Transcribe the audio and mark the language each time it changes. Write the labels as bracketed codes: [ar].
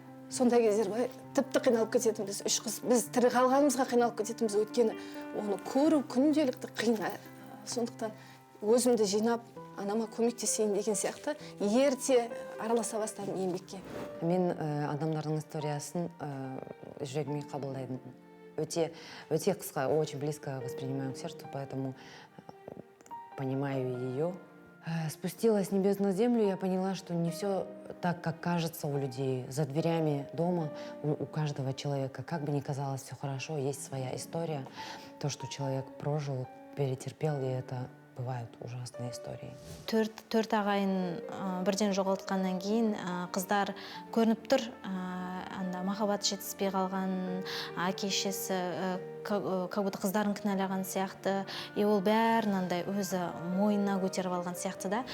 [kk] Сондай кездер тіпті қиналып кететінбіз, 3 қыз. Біз тірі қалғанымызға қиналып кететінбіз, өйткені оны көру күнделікті қиын. Сондықтан өзімді жинап, анама көмектесейін деген сияқты ерте араласа бастадым еңбекке. Мен адамдардың историясын жүрегіме қабылдаймын. Өте қысқа, [ru] очень близко воспринимаю к сердцу, поэтому понимаю ее. Спустилась с небес на землю, я поняла, что не все так, как кажется у людей. За дверями дома у каждого человека, как бы ни казалось все хорошо, есть своя история. То, что человек прожил, перетерпел, и это бывают ужасные истории. [kk] Төрт ағайын бірден жоғалтқаннан кейін қыздар көрініп тұр, махаббат жетіспей қалған, әке-шешесі [ru] как будто [kk] қыздарын кінәлаған сияқты, ол бәрінандай өзі мойнына көтеріп алған сияқты да.